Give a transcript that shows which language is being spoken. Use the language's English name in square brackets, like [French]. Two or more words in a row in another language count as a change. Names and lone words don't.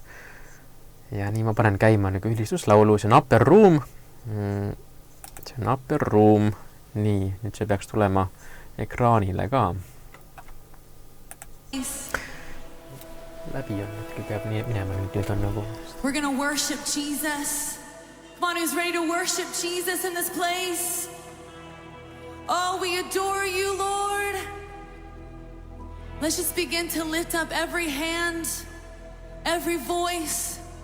[Estonian] Ja nii ma panen käima nagu ülistuslaulu, see on Upper Room. See on Upper Room. Nii, nüüd see peaks tulema ekraanile ka. Läbi on, et peab minema nüüd on nagu. [English] We're gonna worship Jesus. Come on, who's ready to worship Jesus in this place? Oh, we adore you, Lord. Let's just begin to lift up every hand, every voice.